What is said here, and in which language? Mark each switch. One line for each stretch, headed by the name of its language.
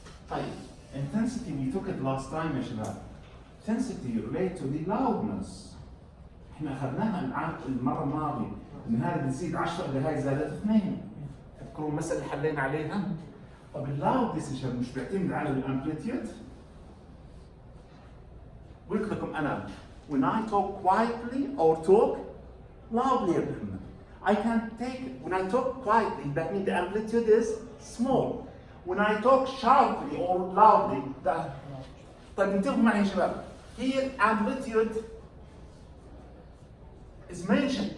English: طيب intensity we took it last time يا شباب. Intensity relate to the loudness.
Arabic: احنا اخذناها المره الماضيه ان هذا بتزيد 10 اذا هاي زادت 2. تذكرون المساله اللي حلينا عليها؟ طب اللاودنس يا شباب مش بيعتمد على الامبليتيود؟ قلت لكم انا
English: when I talk quietly or talk loudly
Arabic: يا محمد.
English: I can take it. When I talk quietly, that means the amplitude is small. When I talk sharply or loudly, that.
Arabic: طيب انتبهوا معي يا شباب.
English: Here amplitude is mentioned.